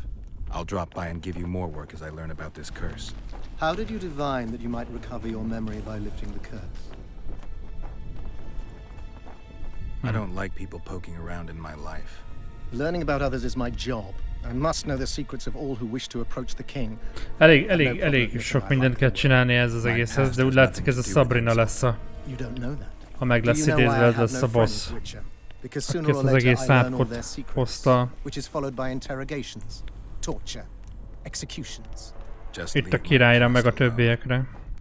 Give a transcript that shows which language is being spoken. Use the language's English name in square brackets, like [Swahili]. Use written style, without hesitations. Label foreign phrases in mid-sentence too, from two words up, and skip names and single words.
[English] I'll drop by and give you more work as I learn about this curse. How did you divine that you might recover your memory by lifting the curse? I don't like people poking around in my life. Learning about others is my job. I must know the secrets of all who wish to approach the king. [Hungarian] Elég sok mindent kell csinálni ez az egészhez, de úgy látszik ez a Sabrina lesz a... Ha meg lesz idézve, ez lesz a boss. Aki ezt az egész átkot hozta. Itt a királyra, meg a többiekre.